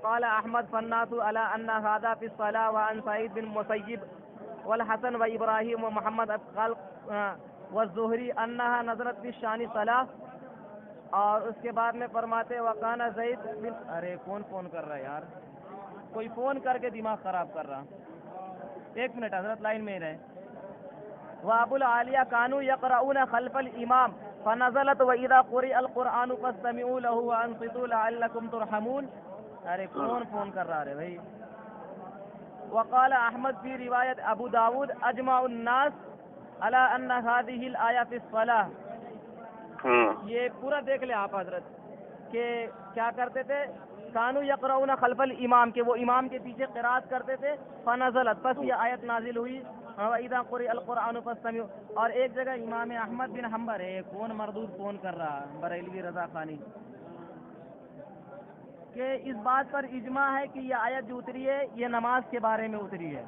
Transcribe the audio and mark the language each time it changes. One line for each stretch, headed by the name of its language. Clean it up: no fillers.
Arabic: قال احمد فالناس علی ان هذا فی الصلاة وعن سعید بن مسیب والحسن وابراہیم ومحمد قال والزہری انها نزلت فی الشان صلاة.
Urdu: اور اس کے بعد میں فرماتے وکانا زید بن، ارے کون فون کر رہا ہے یار، کوئی فون کر کے دماغ خراب کر رہا. 1 منٹ حضرت لائن میں رہے.
Arabic: وابو العالیہ کانوا یقرؤون خلف الامام فنزلت واذا قرئ القرآن فاستمعوا له وانصتوا لعلكم ترحمون.
Urdu: ارے کون فون کر رہا ہے بھائی.
Arabic: وقال احمد فی روایت ابو داود اجمع الناس على ان هذه الآية في الصلاة.
Urdu: یہ پورا دیکھ لیں آپ حضرت کہ کیا کرتے تھے،
Arabic: کانوا یقرؤون خلف الامام،
Urdu: کہ وہ امام کے پیچھے قرات کرتے تھے.
Arabic: فنزلت،
Urdu: پس یہ آیت نازل ہوئی
Arabic: وَإِذَا قُرِئَ الْقُرْآنُ فَاسْتَمِعُوا.
Urdu: اور ایک جگہ امام احمد بن حنبل ہے، کون مردود فون کر رہا، بریلوی رضا خانی، کہ اس بات پر اجماع ہے کہ یہ آیت جو اتری ہے یہ نماز کے بارے میں اتری ہے.